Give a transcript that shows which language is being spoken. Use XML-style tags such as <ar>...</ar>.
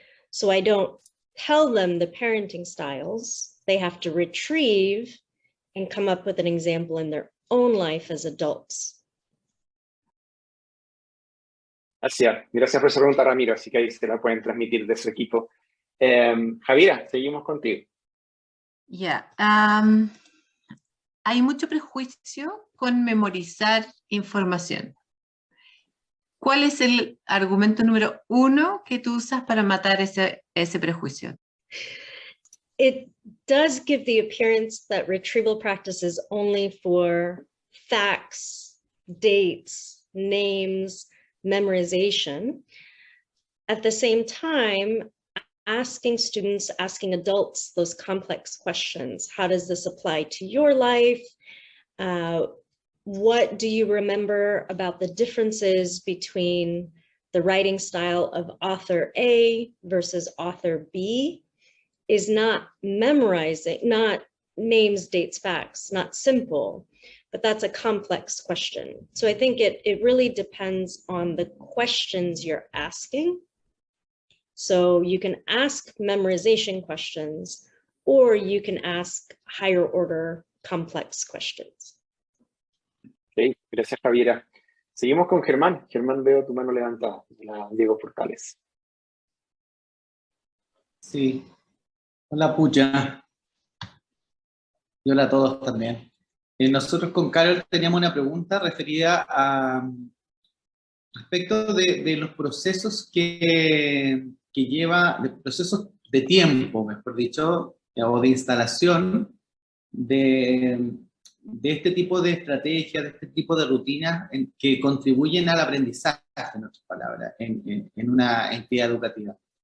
<en>So I don't tell them the parenting styles, they have to retrieve and come up with an example in their own life as adults.</en> <es>Gracias por esa pregunta, Ramiro, así que ahí se la pueden transmitir de su equipo. Javiera, seguimos contigo. Hay mucho prejuicio con memorizar información. ¿Cuál es el argumento número 1 que tú usas para matar ese prejuicio?</es> <en>It does give the appearance that retrieval practice is only for facts, dates, names, memorization. At the same time, asking students, asking adults those complex questions. How does this apply to your life? What do you remember about the differences between the writing style of author A versus author B? Is not memorizing, not names, dates, facts, not simple, but that's a complex question. So I think it really depends on the questions you're asking. So you can ask memorization questions, or you can ask higher order complex questions.</en> <es>Okay, gracias, Javiera. Seguimos con Germán. Germán, veo tu mano levantada. Diego Portales. Sí. Hola, Pooja. Y hola a todos también. Nosotros con Carol teníamos una pregunta referida a respecto de los procesos que lleva, de procesos de tiempo, mejor dicho, o de instalación de este tipo de estrategias, de este tipo de rutinas que contribuyen al aprendizaje, en otras palabras, en una entidad educativa.</es>